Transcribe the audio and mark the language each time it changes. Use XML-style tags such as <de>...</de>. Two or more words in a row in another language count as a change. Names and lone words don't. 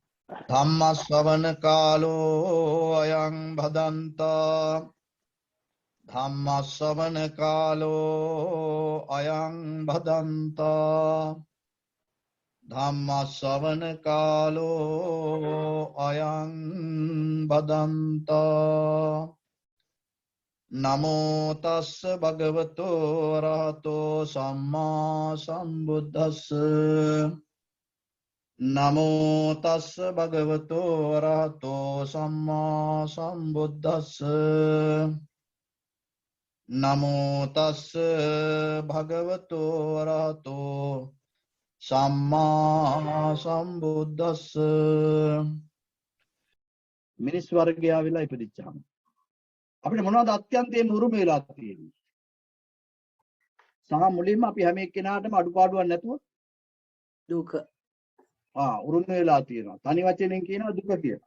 <pi>ධම්මස්සවන කාලෝ අයං භදන්තා ධම්මස්සවන කාලෝ අයං භදන්තා ධම්මස්සවන කාලෝ අයං භදන්තා නමෝ තස්ස භගවතෝ අරහතෝ සම්මා සම්බුද්දස්ස නමෝ තස්ස භගවතෝ අරහතෝ සම්මා සම්බුද්දස්ස නමෝ තස්ස භගවතෝ අරහතෝ සම්මා සම්බුද්දස්ස</pi> <si>මිනිස් වර්ගයා වෙලා ඉපදිච්චාම අපිට මොනවද අත්‍යන්තයෙන් උරුම වෙලා තියෙන්නේ? සහ මුලින්ම අපි හැම එක්කෙනාටම අඩුපාඩුවක් නැතුව දුක උරුම වෙලා තියෙනවා. තනි වචනෙන් කියනවා දුක කියලා.</si>